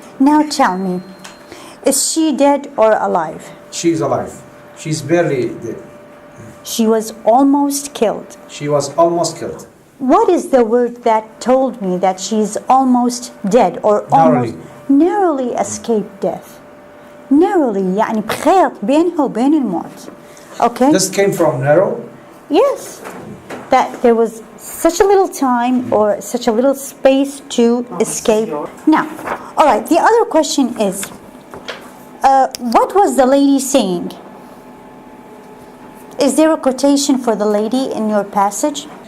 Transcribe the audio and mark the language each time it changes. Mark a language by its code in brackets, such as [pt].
[en] Now tell me, is she dead or alive? She's alive. She's barely dead. She was almost killed. She was almost killed. What is the word that told me that she's almost dead or almost narrowly escaped death? [ar] Narrowly يعني بخيط بينها وبين الموت. [en] Okay? This came from narrow? Yes. That there was such a little time or such a little space to escape. Now, all right, the other question is, what was the lady saying? Is there a quotation for the lady in your passage?